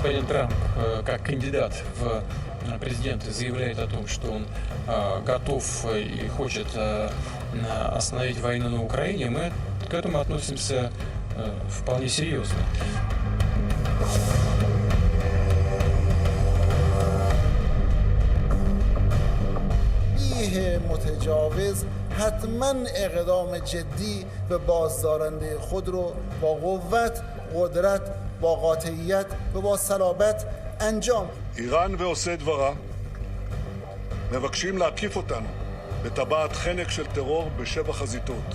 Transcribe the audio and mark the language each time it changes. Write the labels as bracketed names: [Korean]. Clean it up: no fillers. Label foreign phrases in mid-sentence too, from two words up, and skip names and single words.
[Russian] Трамп, как кандидат в президенты, заявляет о том, что он готов и хочет остановить войну на Украине, мы к этому относимся вполне серьезно. [Persian] متجاوز حتما اقدام جدی به بازدارنده خود رو با قوت، قدرت، با قاطعیت و با صلابت انجام. [Hebrew] איראן ועושי דברה מבקשים להקיף אותנו בטבעת חנק של טרור בשבע חזיתות.